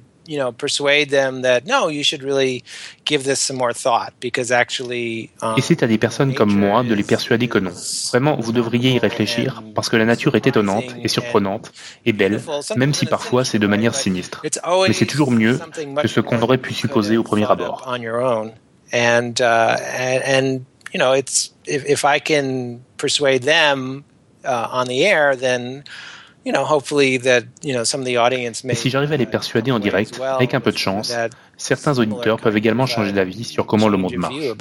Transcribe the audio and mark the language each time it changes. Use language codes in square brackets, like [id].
[en] You know, persuade them that no, you should really give this some more thought because actually. [fr] Et c'est à des personnes comme moi de les persuader que non. Vraiment, vous devriez y réfléchir parce que la nature est étonnante et surprenante et belle, même si parfois c'est de manière sinistre. Mais c'est toujours mieux que ce qu'on aurait pu supposer au premier abord. [en] And you know, it's if I can persuade them on the air, then. [fr] Et si j'arrive à les persuader en direct, avec un peu de chance, certains auditeurs peuvent également changer d'avis sur comment le monde marche.